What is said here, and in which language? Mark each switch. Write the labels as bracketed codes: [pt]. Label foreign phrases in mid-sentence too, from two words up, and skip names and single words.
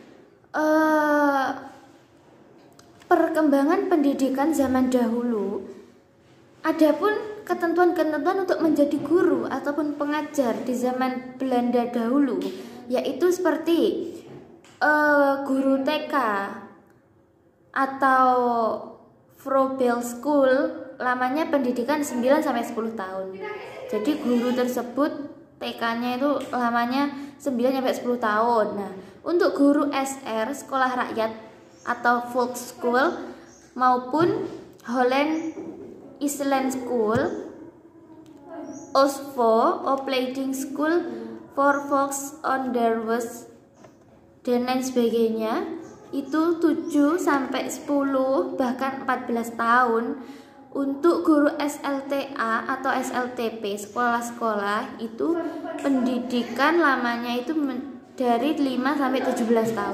[id] Perkembangan pendidikan zaman dahulu, adapun ketentuan-ketentuan untuk menjadi guru ataupun pengajar di zaman Belanda dahulu, yaitu seperti guru TK atau Vrobel School, lamanya pendidikan 9-10 tahun. Jadi guru tersebut TK-nya itu lamanya 9-10 tahun. Nah, untuk guru SR, sekolah rakyat atau folk school maupun Holland Island School, OSVO, Opleiding School for Volks Onderwijs dan lain sebagainya, itu 7-10 bahkan 14 tahun. Untuk guru SLTA atau SLTP, sekolah-sekolah itu pendidikan lamanya itu dari 5-17 tahun.